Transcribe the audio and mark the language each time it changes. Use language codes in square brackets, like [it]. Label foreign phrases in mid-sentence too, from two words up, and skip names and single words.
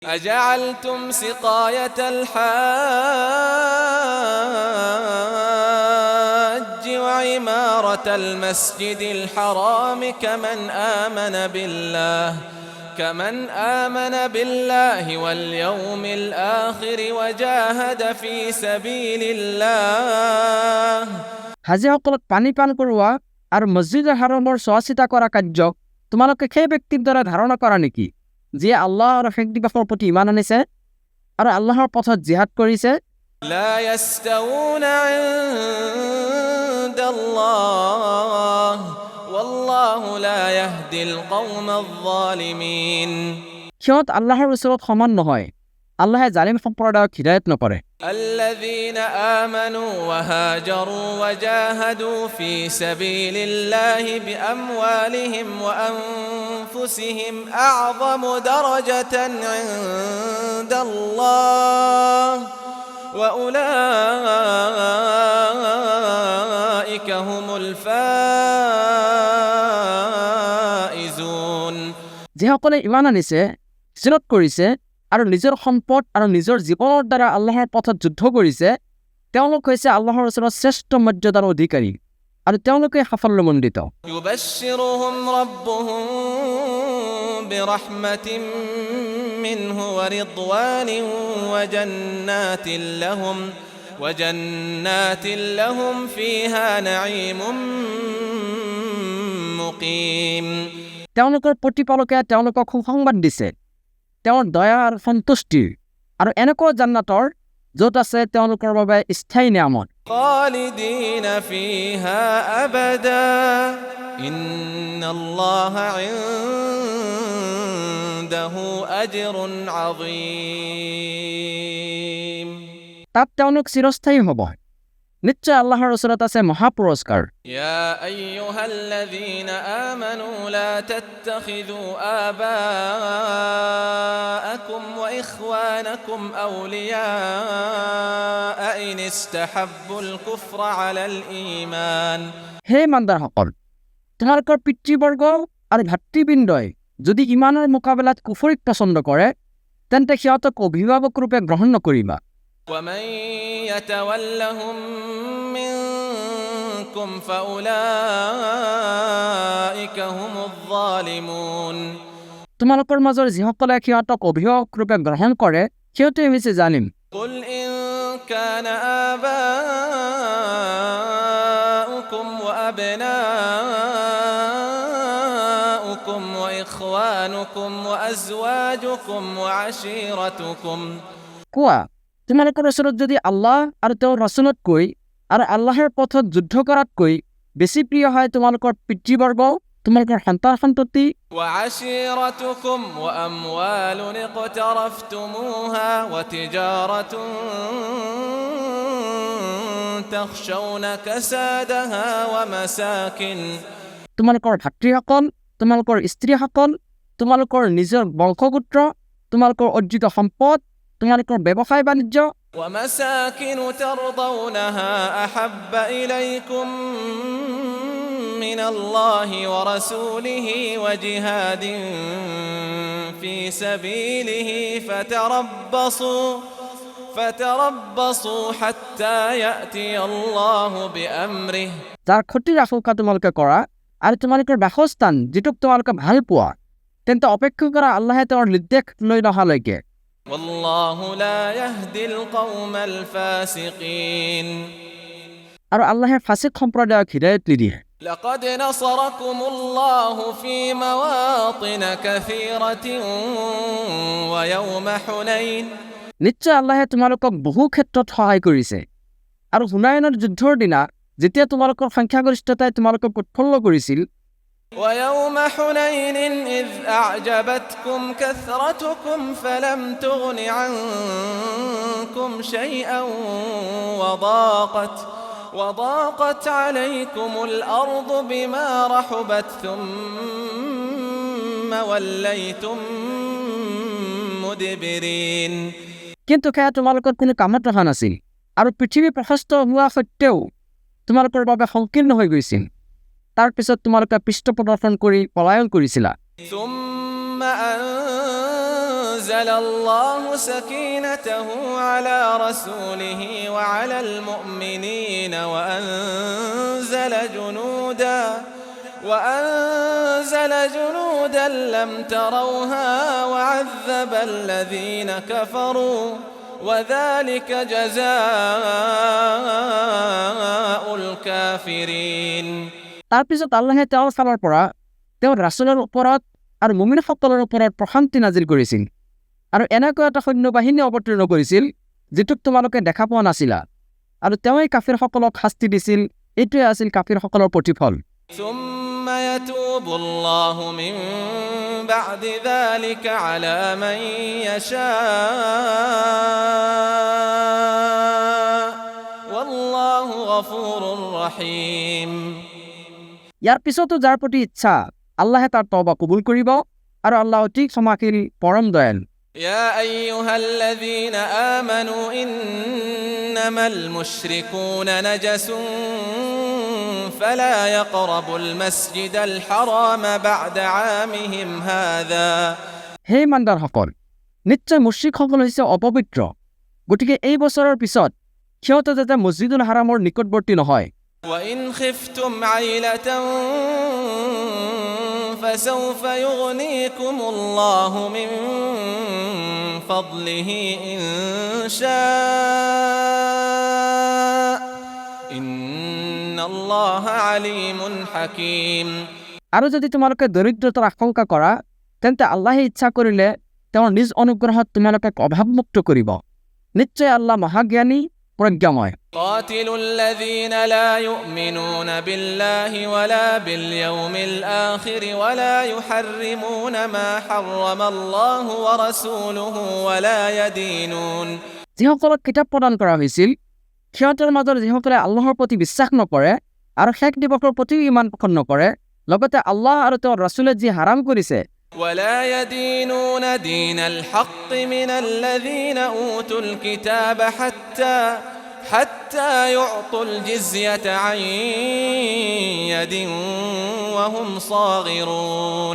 [ar] أجعلتم سقاية الحاج وعمارة المسجد الحرام كمن آمن بالله واليوم الآخر وجاهد في سبيل الله [as] হাজিসকলক পানী পান কৰোৱা আৰু মছজিদৰ হাৰামৰ চোৱাচিতা কৰা কাৰ্যক তোমালোকে সেই ব্যক্তিৰ দ্বাৰা ধাৰণা কৰা নেকি যিয়ে আল্লাহ আৰু শেষ দিৱসৰ প্ৰতি ঈমান আনিছে আৰু আল্লাহৰ পথত জিহাদ কৰিছে? [ar] لا يستوون عند الله والله لا يهدي القوم الظالمين [as] সিহঁত আল্লাহৰ ওচৰত সমান নহয়, আল্লাহে জালিম সম্প্ৰদায়ক হিদায়ত নকৰে। [ar] الذين آمنوا وهاجروا وجاهدوا في سبيل الله بأموالهم وأنفسهم أعظم درجة عند الله وأولئك هم الفائزون [as] যিসকলে ঈমান আনিছে, হিজৰত কৰিছে আৰু নিজৰ সম্পদ আৰু নিজৰ জীৱনৰ দ্বাৰা আল্লাহৰ পথত যুদ্ধ কৰিছে, তেওঁলোক হৈছে আল্লাহৰ ওচৰত শ্ৰেষ্ঠ মৰ্যাদাৰ অধিকাৰী আৰু তেওঁলোকে সাফল্যমণ্ডিত। [ar] يبشرهم ربهم برحمة منه ورضوان وجنات لهم فيها نعيم مقيم [as] তেওঁলোকৰ প্ৰতিপালকে তেওঁলোকক সুসংবাদ দিছে তেওঁৰ দয়া আৰু সন্তুষ্টিৰ আৰু এনেকুৱা জান্নাতৰ য'ত আছে তেওঁলোকৰ বাবে স্থায়ী নিয়ামত। [ar] خالدين فيها أبدا إن الله عنده أجر عظيم [as] তাত তেওঁলোক চিৰস্থায়ী হ'ব। নিশ্চয় আল্লাহৰ ওচৰত আছে মহাপুৰস্কাৰ। [ar] يا أيها الذين آمنوا لا تتخذوا آباءكم وإخوانكم أولياء إن استحبوا الكفر على الإيمان [as] হে ইমানদাৰসকল, তোমালোকৰ পিতৃবৰ্গ আৰু ভাতৃবৃন্দই যদি ইমানৰ মোকাবিলাত কুফৰিক পচন্দ কৰে তেন্তে সিহঁতক অভিভাৱক ৰূপে গ্ৰহণ নকৰিবা। [ar] ومن يتولهم منكم فأولئك هم الظالمون [as] তোমালোকৰ মাজৰ যিসকলে সিহঁতক অভিভাৱক ৰূপে গ্ৰহণ কৰে সিহঁতে হৈছে জালিম। [ar] قل إن كان آباؤكم وأبناؤكم وإخوانكم وأزواجكم وعشيرتكم [as] কোৱা, তোমালোকৰ ওচৰত যদি আল্লাহ আৰু তেওঁৰ ৰাছুলতকৈ আৰু আল্লাহৰ পথত যুদ্ধ কৰাতকৈ বেছি প্ৰিয় হয় তোমালোকৰ পিতৃবৰ্গ, তোমালোকৰ সন্তান সন্ততি, [ar] وعشيرتكم وأموال اقترفتموها وتجارة تخشون كسادها ومساكن [as] তোমালোকৰ ভাতৃসকল, তোমালোকৰ স্ত্ৰীসকল, তোমালোকৰ নিজৰ বংশগোত্ৰ, তোমালোকৰ অৰ্জিত সম্পদ, তোমালোকৰ ব্যৱসায় বাণিজ্য, [ar] ومساكن ترضونها أحب إليكم من الله ورسوله وجهاد في سبيله فتربصوا حتى يأتي الله بأمره [as] যাৰ ক্ষতিৰ আশংকা তোমালোকে কৰা আৰু তোমালোকৰ বাসস্থান যিটোক তোমালোকে ভাল পোৱা, তেন্তে অপেক্ষা কৰা আল্লাহে তেওঁৰ নিৰ্দেশ লৈ নহালৈকে। [ar] والله لا يهدي القوم الفاسقين [as] আৰু আল্লাহে ফাছিক সম্প্ৰদায়ক হিদায়ত নিদিয়ে। [ar] لقد نصركم الله في مواطن كثيرة ويوم حنين [as] নিশ্চয় আল্লাহে তোমালোকক বহু ক্ষেত্ৰত সহায় কৰিছে আৰু হুনায়নৰ যুদ্ধৰ দিনা যেতিয়া তোমালোকৰ সংখ্যাগৰিষ্ঠতাই তোমালোকক উৎফুল্ল কৰিছিল। [ar] ويوم حنين إذ أعجبتكم كثرتكم فلم تغن عنكم شيئا وضاقت عليكم الأرض بما رحبت ثم وليتم مدبرين [as] কিন্তু সেয়া তোমালোকৰ কোনো কামত ৰখা নাছিল আৰু পৃথিৱী প্ৰশস্ত হোৱা সত্ত্বেও তোমালোকৰ বাবে সংকীৰ্ণ হৈ গৈছিল। তাৰ পিছত তোমালোকে পৃষ্ঠ প্ৰদৰ্শন কৰি পলায়ন কৰিছিলা। [ar] ثم أنزل أنزل الله سكينته على رسوله وعلى المؤمنين وأنزل جنودا لم تروها وعذب الذين كفروا وذلك جزاء الكافرين [as] তাৰ পিছত আল্লাহে তেওঁৰ ফালৰ পৰা তেওঁৰ ৰাসূলৰ ওপৰত আৰু মুমিনসকলৰ ওপৰত প্ৰশান্তি নাজিল কৰিছিল আৰু এনেকুৱা এটা সৈন্যবাহিনী অৱতীৰ্ণ কৰিছিল যিটোক তোমালোকে দেখা পোৱা নাছিলা আৰু তেওঁই কাফিৰসকলক শাস্তি দিছিল এইটোৱে আছিল কাফিৰসকলৰ প্ৰতিফল [ar] ثم يتوب الله من بعد ذلك على من يشاء والله غفور رحيم [as] ইয়াৰ পিছতো যাৰ প্ৰতি ইচ্ছা আল্লাহে তাৰ তওবা কবুল কৰিব আৰু আল্লাহ অতি ক্ষমাশীল পৰম দয়াল [ar] يا أيها الذين آمنوا إنما المشركون نجس فلا يقربوا المسجد الحرام بعد عامهم هذا [as] হে ইমানদাৰসকল নিশ্চয় মুশ্ৰিকসকল হৈছে অপবিত্ৰ গতিকে এই বছৰৰ পিছত সিহঁতে যাতে মছজিদুল হাৰামৰ নিকটৱৰ্তী নহয় [ar] وإن خفتم عيلة فسوف يغنيكم الله من فضله إن شاء إن الله عليم حكيم [as] আৰু যদি তোমালোকে দৰিদ্ৰতাৰ আশংকা কৰা তেন্তে আল্লাহে ইচ্ছা কৰিলে তেওঁৰ নিজ অনুগ্ৰহত তোমালোকে অভাৱমুক্ত কৰিব নিশ্চয় আল্লাহ মহাজ্ঞানী প্ৰজ্ঞাময় [ar] قاتلوا الذين لا يؤمنون بالله ولا باليوم الآخر ولا يحرمون ما حرم الله ورسوله ولا يدينون [as] যিসকলক কিতাপ প্ৰদান কৰা হৈছিল সিহঁতৰ মাজৰ যিসকলে আল্লাহৰ প্ৰতি বিশ্বাস নকৰে আৰু শেষ দিৱসৰ প্ৰতি ইমান পোষণ নকৰে লগতে আল্লাহ আৰু তেওঁৰ ৰাসূলে যি হাৰাম কৰিছে [ar] ولا يدينون دين الحق من الذين أوتوا الكتاب حتى يعطوا الجزية عن يد وهم صاغرون